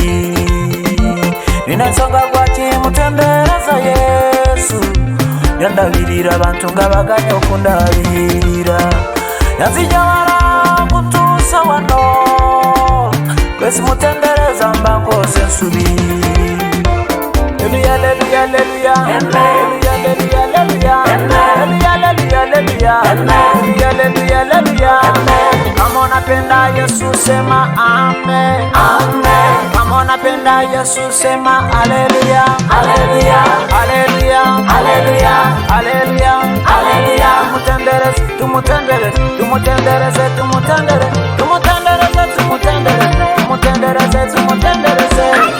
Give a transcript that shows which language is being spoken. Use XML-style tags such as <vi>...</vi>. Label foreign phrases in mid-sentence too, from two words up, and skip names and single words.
<lg>Nina ensonga lwaki mutendereza Yesu. Yandabirira abantu nga baganya okundabirira. Yanzija wala kuntuusa wano. Bwe simutendereza mba nkoze ensobi. Hallelujah, hallelujah, hallelujah, hallelujah, hallelujah, hallelujah, hallelujah, hallelujah.</lg> <sw>Kama unapenda Yesu sema amen, amen. Kama unapenda Yesu sema hallelujah, hallelujah, hallelujah, hallelujah, hallelujah, hallelujah.</sw> <lg>Tumutendereze, tumutendereze, tumutendereze, tumutendereze, tumutendereze, tumutendereze, tumutendereze, tumutendereze.</lg>